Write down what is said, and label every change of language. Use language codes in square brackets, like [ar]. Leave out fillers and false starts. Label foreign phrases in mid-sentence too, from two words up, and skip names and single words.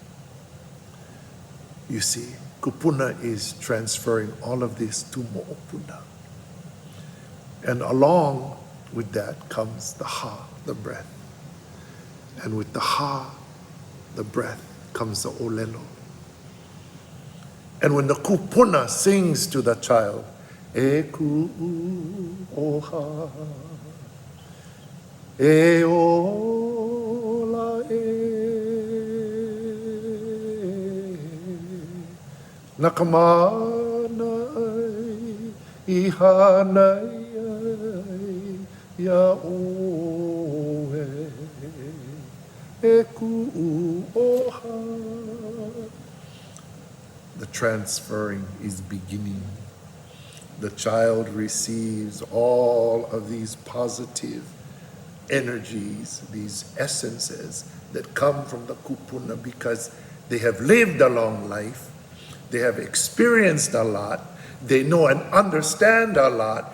[en] You see, kupuna is transferring all of this to mo'opuna. And along with that comes the ha, the breath. And with the ha, the breath, comes the olelo. And when the kupuna sings to the child, [haw] e ku'u ʻOhā, e ola e, nakamana ai, I hanai ai, ia oe, e ku'u ʻOhā. [en] The transferring is beginning. The child receives all of these positive energies, these essences that come from the kupuna because they have lived a long life, they have experienced a lot, they know and understand a lot.